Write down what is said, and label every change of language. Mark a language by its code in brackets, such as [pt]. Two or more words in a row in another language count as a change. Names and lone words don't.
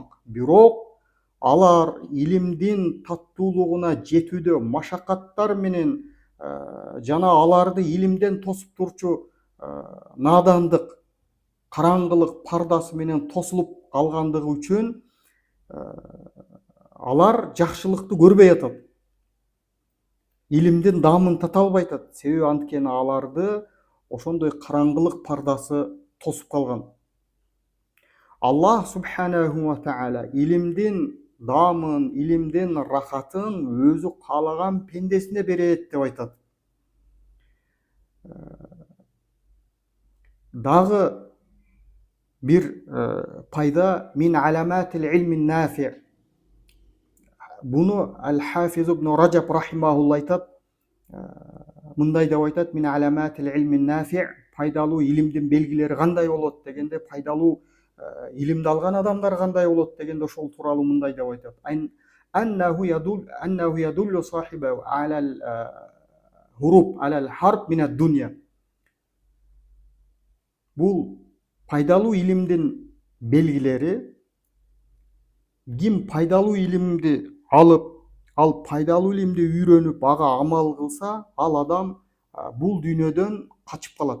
[ky] Бирок алар илимдин таттуулугуна жетүүдө машакаттар менен жана аларды илимден тосуп турчу надандык, караңгылык пардасы менен тосулуп калгандыгы үчүн алар жакшылыкты көрбөй атат. Илимдин даамын тата албай атат. Себеби анткени аларды ошондой караңгылык пардасы тосуп калган. Аллах [ar] سبحانه وتعالى [ky] илимдин даамын, илимдин рахатын өзү каалаган пендесине берет деп айтат. Дагы бир пайда [ar] من علامات العلم النافع. [ky] Буну Аль-Хафиз ибн Раджаб рахимахулла айтат. Мындай деп айтат: [ar] من علامات العلم النافع, [ky] пайдалуу илимдин белгилери кандай болот дегенде, пайдалуу илимди алган адамдар кандай болот дегенде ошол тууралуу мындай деп айтат: [ar] أنه يدل صاحبه على الهروب على الهرب من الدنيا. [ky] Бул пайдалуу илимдин белгилери: ким пайдалуу илимди алып, ал пайдалуу илимди үйрөнүп, ага амал кылса, ал адам бул дүйнөдөн качып калат.